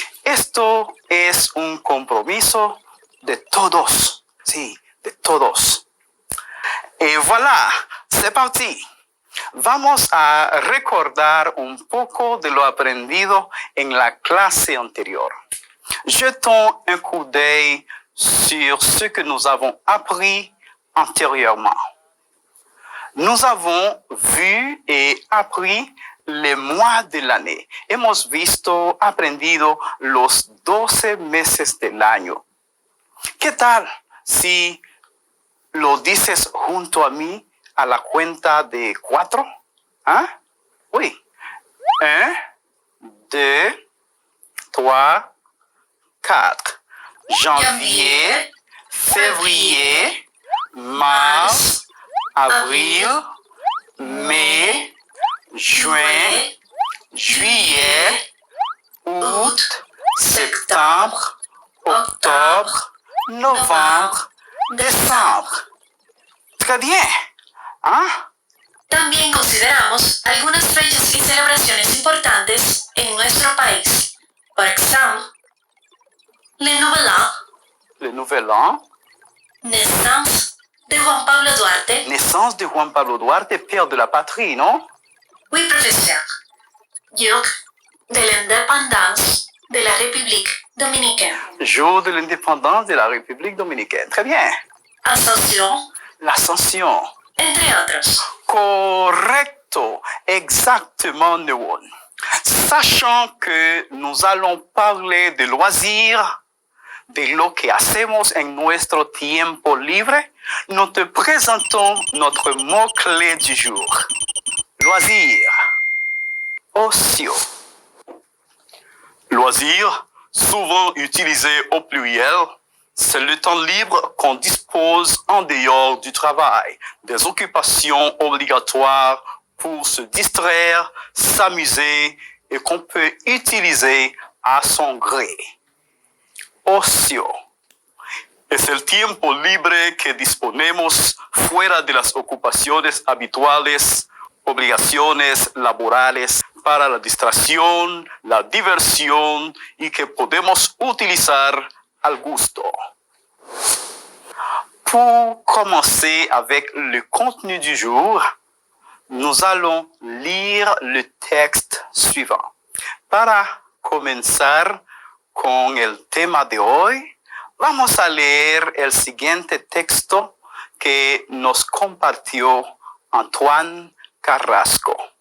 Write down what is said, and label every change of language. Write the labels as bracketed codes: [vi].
[es] Esto es un compromiso de todos. Sí, de todos. [fr] Et voilà, c'est parti. [es] Vamos a recordar un poco de lo aprendido en la clase anterior. [fr] Jetons un coup d'œil sur ce que nous avons appris antérieurement. Nous avons vu et appris les mois de l'année. [es] Hemos visto, aprendido los 12 meses del año. ¿Qué tal si lo dices junto a mí a la cuenta de 4? [fr] ¿Ah? Oui. 1, 2, 3, 4. Janvier, février, mars, avril, mai, juin, juillet, août, septembre, octobre, novembre, décembre. Très bien. ¿Ah? [es] También consideramos algunas fechas y celebraciones importantes en nuestro país. Por ejemplo, [fr] le Nouvel An, Le Nouvel An, naissance de Juan Pablo Duarte. naissance de Juan Pablo Duarte, père de la patrie, non? Oui, professeur. Jour de l'indépendance de la République dominicaine. Jour de l'indépendance de la République dominicaine. Très bien. Ascension, L'Ascension. [es] entre otros. Correcto. [fr] Exactement, [es] Newon. [fr] Sachant que nous allons parler de loisirs, [es] de lo que hacemos en nuestro tiempo libre, [fr] nous te présentons notre mot-clé du jour. Loisir. Ocio. Loisir, souvent utilisé au pluriel, c'est le temps libre qu'on dispose en dehors du travail, des occupations obligatoires pour se distraire, s'amuser et qu'on peut utiliser a son gré. [es] Ocio. Es el tiempo libre que disponemos fuera de las ocupaciones habituales, obligaciones laborales, para la distracción, la diversión y que podemos utilizar al gusto. [fr] Pour commencer avec le contenu du jour, nous allons lire le texte suivant. [es] Para comenzar con el tema de hoy, vamos a leer el siguiente texto que nos compartió Antoine Carrasco.